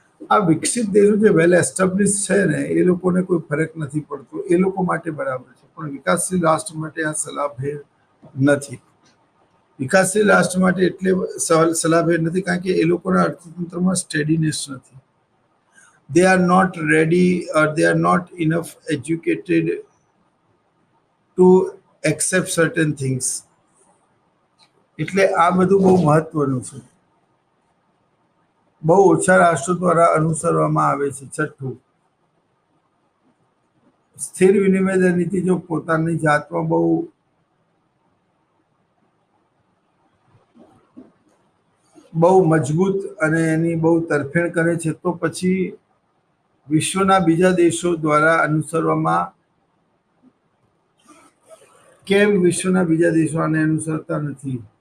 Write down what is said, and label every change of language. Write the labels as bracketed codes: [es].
[gu] આ વિકસિત દેશો જે [en] well establish [gu] છે ને એ લોકોને કોઈ ફરક નથી પડતો, એ લોકો માટે બરાબર છે, પણ વિકાસશીલ રાષ્ટ્ર માટે આ સલાહભેર નથી. વિકાસશીલ રાષ્ટ્ર માટે એટલે સલાહભેર નથી કારણ કે એ લોકોના અર્થતંત્રમાં સ્ટેડીનેસ નથી. [en] They are not ready or they are not enough educated to accept certain things. [gu] એટલે આ બધું બહુ મહત્વનું છે. બહુ ઓછા રાષ્ટ્રો દ્વારા અનુસરવામાં આવે છે. છઠ્ઠું, સ્થિર વિનિમય દર નીતિ જો પોતાની જાતમાં બહુ મજબૂત અને એની બહુ તરફેણ કરે છે તો પછી વિશ્વના બીજા દેશો દ્વારા અનુસરવામાં કેમ વિશ્વના બીજા દેશો આને અનુસરતા નથી?